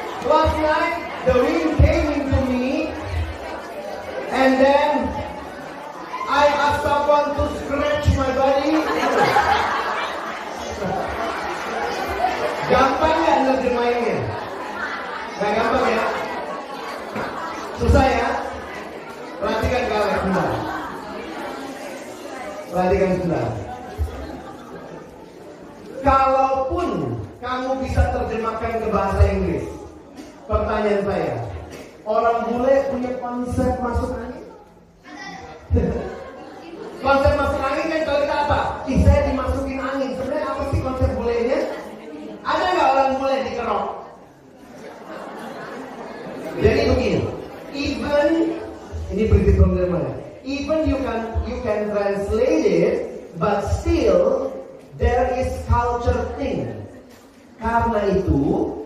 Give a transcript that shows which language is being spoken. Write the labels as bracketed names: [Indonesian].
[English] Last night the wind came into me, and then I asked someone to scratch my body. [Indonesian] Gampang nggak nerjemahinnya? Nggak gampang ya? Susah ya? Perhatikan kalian sebentar. Perhatikan sebentar. Kalaupun kamu bisa terjemahkan ke bahasa Inggris, pertanyaan saya, orang bule punya konsep masuk angin? Konsep masuk angin kan kalau kita apa? Saya dimasukin angin. Sebenarnya apa sih konsep bulenya? Ada nggak orang bule dikerok? Jadi begini, even ini prinsip pemilihan. [English] Even you can translate it, but still there is culture thing. [Indonesian] Karena itu